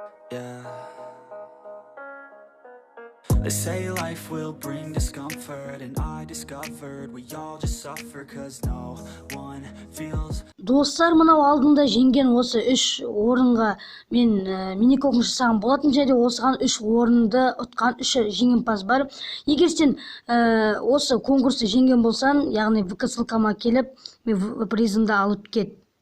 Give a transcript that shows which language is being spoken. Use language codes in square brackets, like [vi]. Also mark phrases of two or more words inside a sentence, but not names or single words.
[en] Yeah. They say life will bring discomfort, and I discovered we all just suffer cause no one feels. [kk] Достар, мынау алдында жеңген осы 3 орынға мен мини-конкурс жасаған болатын, және осыған 3 орынды ұтқан 3 жеңімпаз бар. Егер сен осы конкурсты жеңген болсаң, яғни ВК ссылкама келіп, мен призымды алып кет.